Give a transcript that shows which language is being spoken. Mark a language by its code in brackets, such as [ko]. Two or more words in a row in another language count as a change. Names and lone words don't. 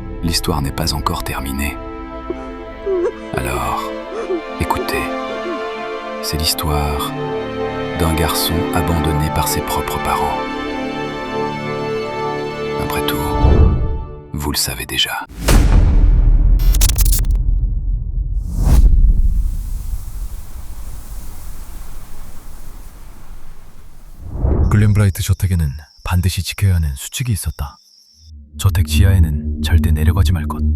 [fr] l'histoire n'est pas encore terminée. Alors, écoutez, c'est l'histoire d'un garçon abandonné par ses propres parents. Après tout, vous le savez déjà. [ko] 글렌브라이트 저택에는 반드시 지켜야 하는 수칙이 있었다. 저택 지하에는 절대 내려가지 말 것.